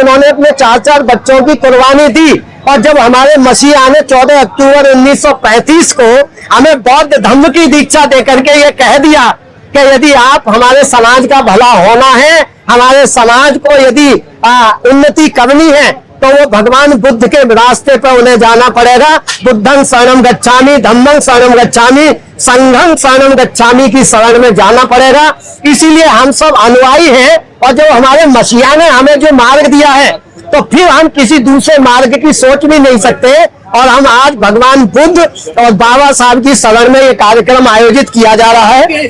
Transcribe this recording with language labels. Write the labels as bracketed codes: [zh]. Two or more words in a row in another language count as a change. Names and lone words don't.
[hi] उन्होंने अपने 4 बच्चों की कुर्बानी दी और जब हमारे मसीहा ने 14 अक्टूबर 1935 को हमें बौद्ध धम्म की दीक्षा देकर के ये कह दिया कि यदि आप हमारे समाज का भला होना है, हमारे समाज को यदि उन्नति करनी है, तो वो भगवान बुद्ध के रास्ते पर उन्हें जाना पड़ेगा। [pi] बुद्धं शरणं गच्छामि, धम्मं शरणं गच्छामि, संघं शरणं गच्छामि [hi] की शरण में जाना पड़ेगा। इसीलिए हम सब अनुयायी हैं और जो हमारे मसीहा ने हमें जो मार्ग दिया है, तो फिर हम किसी दूसरे मार्ग की सोच भी नहीं सकते। और हम आज भगवान बुद्ध और बाबा साहब की शरण में ये कार्यक्रम आयोजित किया जा रहा है।